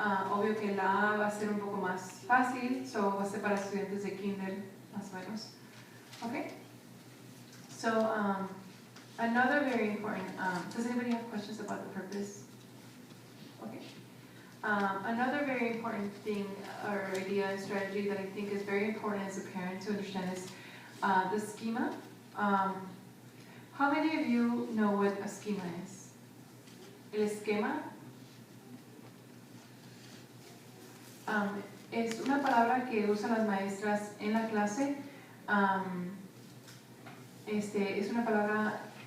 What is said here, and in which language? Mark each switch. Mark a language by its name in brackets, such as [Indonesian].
[Spanish] Obvio que la A va a ser un poco más fácil, so va a ser para estudiantes de kinder, más o menos. [English] Okay? So, another very important, does anybody have questions about the purpose? Okay. Another very important thing or idea and strategy that I think is very important as a parent to understand is the schema. How many of you know what a schema is? [Spanish] El esquema es una palabra que usan las maestras en la clase. Es una palabra